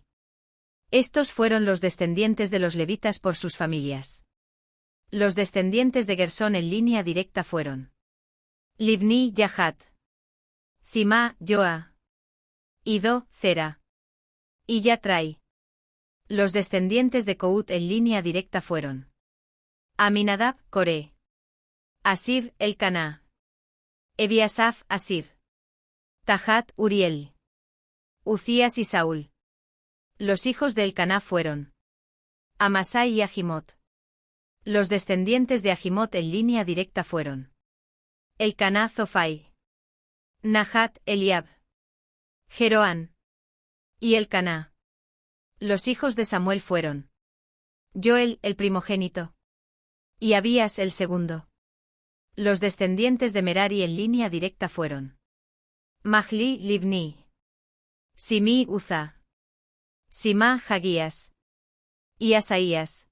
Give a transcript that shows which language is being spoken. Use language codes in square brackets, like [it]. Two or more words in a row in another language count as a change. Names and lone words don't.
[es] Estos fueron los descendientes de los levitas por sus familias. Los descendientes de Gersón en línea directa fueron: Libni, Yahat. Zimá, Joa. Ido, Zera. Y Yatrai. Los descendientes de Cout en línea directa fueron: Aminadab, Coré. Asir, Elcaná. Ebiasaf, Asir. Tahat, Uriel. Ucías y Saúl. Los hijos de Elcaná fueron: Amasai y Ahimot. Los descendientes de Ahimot en línea directa fueron: Elcaná, Zofai. Nahat, Eliab. Jeroán. Y Elcaná. Los hijos de Samuel fueron: Joel, el primogénito. Y Abías, el segundo. Los descendientes de Merari en línea directa fueron: Mahli, Libni. Simi, Uza. Simá, Hagías. y Asaías.